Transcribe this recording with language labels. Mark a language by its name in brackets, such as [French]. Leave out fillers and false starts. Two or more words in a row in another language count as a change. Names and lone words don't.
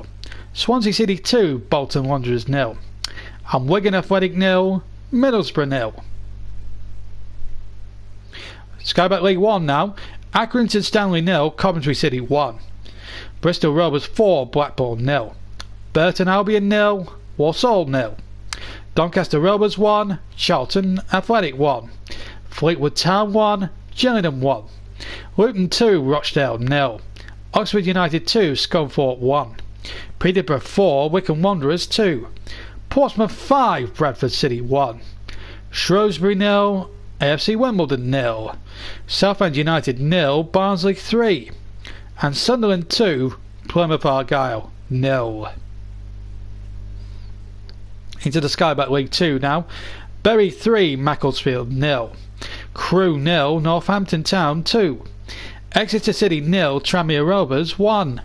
[English] Swansea City 2, Bolton Wanderers 0. And Wigan Athletic 0, Middlesbrough 0. Sky Bet League 1 now. Accrington Stanley 0, Coventry City 1. Bristol Rovers 4, Blackpool 0. Burton Albion 0, Walsall 0. Doncaster Rovers 1, Charlton Athletic 1. Fleetwood Town 1, Gillingham 1. Luton 2, Rochdale 0. Oxford United 2, Scunthorpe 1. Peterborough 4, Wycombe Wanderers 2. Portsmouth 5, Bradford City 1. Shrewsbury 0, AFC Wimbledon 0. Southend United 0, Barnsley 3. And Sunderland 2, Plymouth Argyle 0. Into the Sky Bet League 2 now. Bury 3, Macclesfield 0. Crewe 0, Northampton Town 2. Exeter City 0, Tranmere Rovers 1.